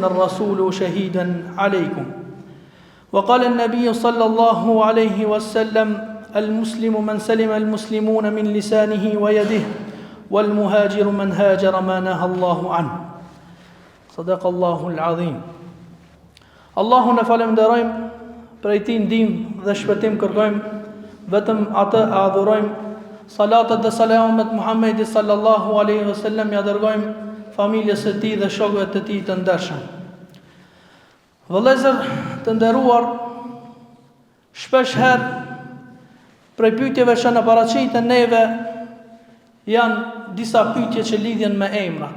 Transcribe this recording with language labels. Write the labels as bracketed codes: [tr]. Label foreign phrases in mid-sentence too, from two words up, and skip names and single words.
[ar] الرسول شهيدا عليكم وقال النبي صلى الله عليه وسلم المسلم من سلم المسلمون من لسانه ويده والمهاجر من هاجر ما نهى الله عنه صدق الله العظيم [sq] Allahu në falenderojmë, prej tij ndihmë dhe shpëtim kërkojmë, vetëm atë e adhurojmë. Salatat dhe selamet Muhammedit [ar] صلى الله عليه وسلم [sq] ja dërgojmë familjes së tij dhe shokëve të tij të ndershëm. Vëllezër të nderuar, shpesh herë prej pyetjeve që na paraqiten neve janë disa pyetje që lidhen me emrat.